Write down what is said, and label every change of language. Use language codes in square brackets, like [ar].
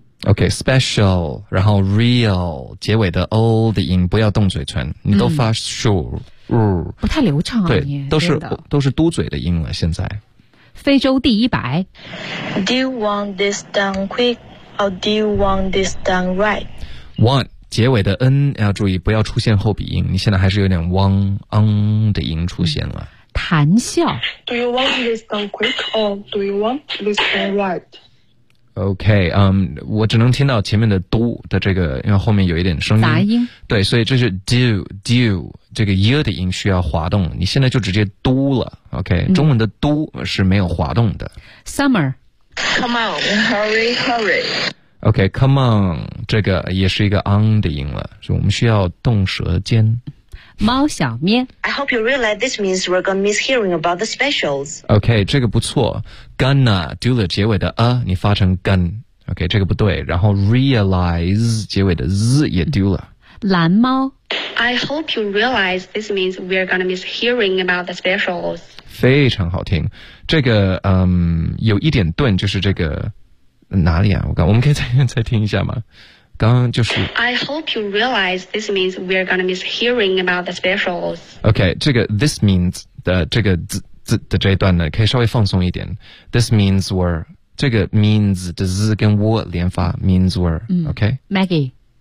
[zh] Okay, special, 然后 real, 结尾的 o 的音不要动嘴唇，你都发 sure, 不太流畅啊，对，都是嘟嘴的音了。现在，非洲第一白。 [en] Do you want this done quick or do you want this done right? Want. [zh] 结尾的 n 要注意不要出现后鼻音你现在还是有点汪嗯的音出现了谈笑 [en] Do you want this done quick or do you want this done right? [zh] OK、我只能听到前面的 do 的这个因为后面有一点声音杂音对所以这是 do do 这个 year 的音需要滑动你现在就直接 do 了 OK、中文的 do 是没有滑动的 [en] Summer Come on hurry hurry [zh] OK, come on, 这个也是一个 on 的音了所以我们需要动舌尖。猫小咩。 [en] I hope you realize this means we're gonna miss hearing about the specials. [zh] OK, 这个不错。gonna, do the 结尾的 a, 你发成 gun。OK, 这个不对。然后 realize, 结尾的 z 也丢了。蓝猫。 [en] I hope you realize this means we're gonna miss hearing about the specials. [zh] 非常好听。这个有一点顿就是这个哪里啊我们可以再听一下吗刚刚就是 [en] I hope you realize this means we're gonna miss hearing about the specials [zh] OK 这个 this means 的这个 z 的这一段呢可以稍微放松一点 [en] this means we're [zh] 这个 means 的 z 跟 w 连发 means we're OK [en] Maggie